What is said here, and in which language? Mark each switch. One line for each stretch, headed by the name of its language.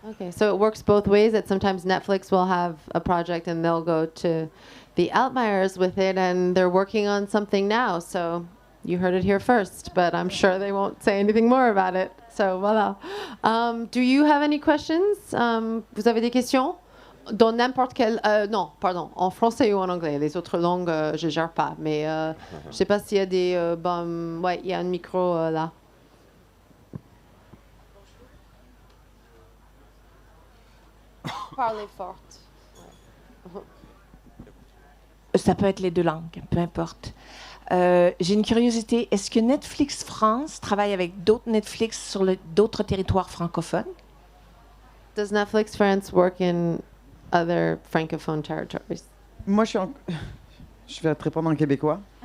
English: Okay, so it works both ways. That sometimes Netflix will have a project and they'll go to the Altmayers with it, and they're working on something now. So you heard it here first, but I'm sure they won't say anything more about it. So voilà. Do you have any questions?
French: Vous avez des questions? Dans n'importe quel... non, pardon, en français ou en anglais. Les autres langues, je gère pas. Mais je sais pas s'il y a des... ouais, il y a un micro là. Parlez fort. Ça peut être les deux langues, peu importe. J'ai une curiosité. Est-ce que Netflix France travaille avec d'autres Netflix sur d'autres territoires francophones?
English: Does Netflix France work in other francophone territories?
French: Moi, je vais te répondre en québécois.